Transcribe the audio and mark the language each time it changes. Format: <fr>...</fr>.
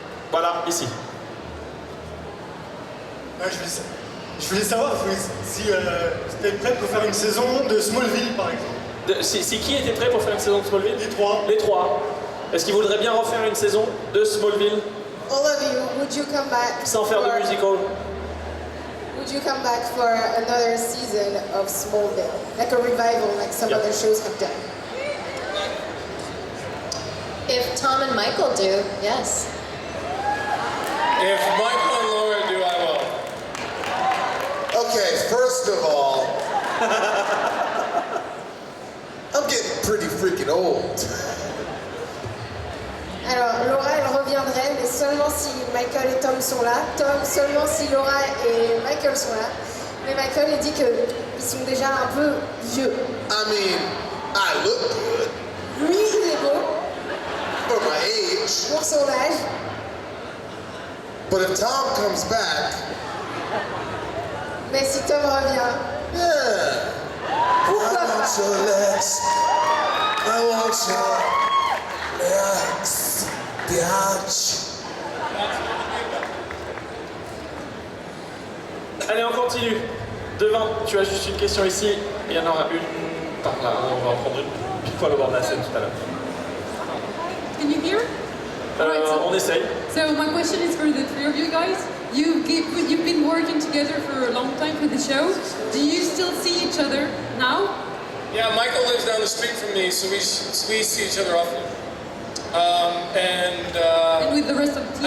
<fr>Voilà, ici. Je voulais savoir si tu étais prêt pour faire une saison de Smallville, par exemple. Si qui était prêt pour faire une saison de Smallville? Les 3. Les 3. Est-ce qu'ils voudraient bien refaire une saison de Smallville?</fr> <en>All of you, would you come back</en> <fr>Sans faire de musical?</fr> <en>Would you come back for another season of Smallville? Like a revival, like some other shows have done? If Tom and Michael do, yes. If Michael and Laura do, I will. Okay, first of all, I'm getting pretty freaking old.</en> <fr>Alors, Laura, elle reviendrait, mais seulement si Michael et Tom sont là. Tom, seulement si Laura et Michael sont là. Mais Michael, il dit qu'ils sont déjà un peu vieux.</fr> <en>I mean, I look good</en> <fr>Lui, il est beau</fr> <en>for my age,</en> <fr>pour son âge.</fr> <en>but if Tom comes back,</en> <fr>Mais si Tom revient,</fr> <en>yeah.</en> <fr>pourquoi</fr> <en>I want</en> <fr>pas?</fr> <en>your legs. I want your legs, biatch.</en> <fr>Allez, on continue. Devant, tu as juste une question ici. Il y en aura une par là. On va en prendre une fois au bord de la scène tout à l'heure.</fr> <en>Can you hear?</en> <fr>On essaye.</fr> <en>So my question is for the 3 of you guys. You've been working together for a long time for the show. Do you still see each other now? Yeah, Michael lives down the street from me, so we see each other often. And with the rest of the team?</en>